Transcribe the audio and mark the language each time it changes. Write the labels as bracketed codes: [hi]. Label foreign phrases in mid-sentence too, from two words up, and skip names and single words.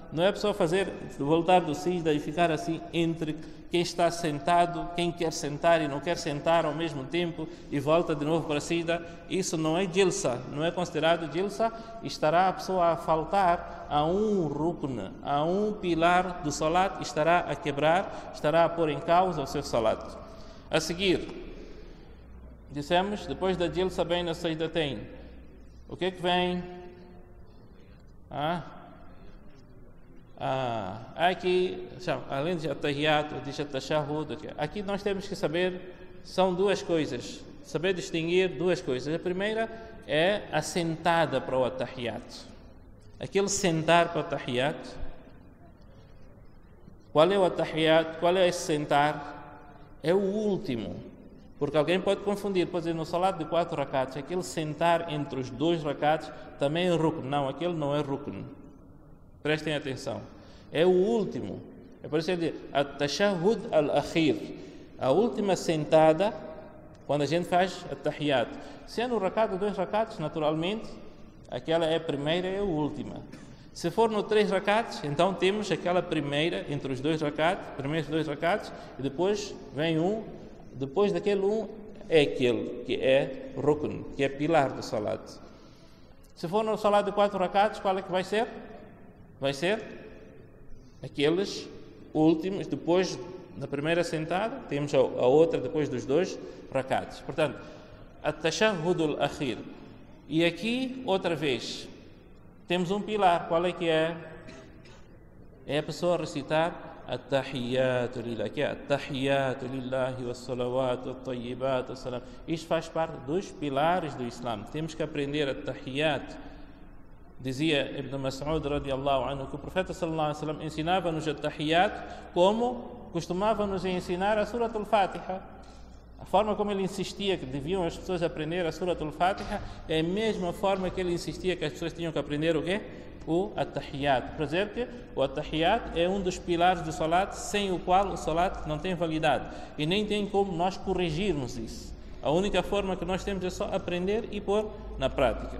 [pt] Não é a pessoa voltar do sijda e ficar assim entre quem está sentado, quem quer sentar e não quer sentar ao mesmo tempo e volta de novo para a sijda. Isso não é jilsa, não é considerado jilsa. Estará a pessoa a faltar a um rukn, a um pilar do salat, estará a quebrar, estará a pôr em causa o seu salat. A seguir, dissemos, depois da [ar] جلسة بين السجدتين, [pt] o que é que vem? Aqui, além de at-tahiyat, diz at-tashahhud, aqui nós temos que saber, são duas coisas, saber distinguir duas coisas. A primeira é a sentada para o at-tahiyat. Aquele sentar para o at-tahiyat. Qual é o at-tahiyat? Qual é esse sentar? É o último. Porque alguém pode confundir, pode dizer no salat de 4 rakats, aquele sentar entre os 2 rakats também é rukn. Não, aquele não é rukn. Prestem atenção. É o último. É por isso que ele diz [ar] التشهد الأخير. [pt] A última sentada, quando a gente faz at-tahiyat. Se é no rakat de 2 rakats, naturalmente, aquela é a primeira e a última. Se for no 3 rakats, então temos aquela primeira entre os 2 rakats, primeiros 2 rakats, e depois vem um, depois daquele um é aquele que é rukn, que é pilar do salat. Se for no salat de 4 rakats, qual é que vai ser? Vai ser aqueles últimos, depois da primeira sentada, temos a outra depois dos 2 rakats. Portanto, [ar] التشهد الأخير. [pt] E aqui, outra vez, temos um pilar. Qual é que é? É a pessoa recitar [ar] التحيات لله, [pt] que é [ar] التحيات لله والصلوات والطيبات والسلام. [pt] Isto faz parte dos pilares do Islã. Temos que aprender at-tahiyyat. Dizia Ibn Mas'ud [ar] رضي الله عنه [pt] que o profeta [ar] صلى الله عليه وسلم [pt] ensinava-nos at-tahiyyat como costumava-nos ensinar a [ar] سورة الفاتحة. [pt] A forma como ele insistia que deviam as pessoas aprender a [ar] سورة الفاتحة [pt] é a mesma forma que ele insistia que as pessoas tinham que aprender o quê? O at-tahiyyat. Para dizer que o at-tahiyyat é um dos pilares do salat, sem o qual o salat não tem validade. E nem tem como nós corrigirmos isso. A única forma que nós temos é só aprender e pôr na prática.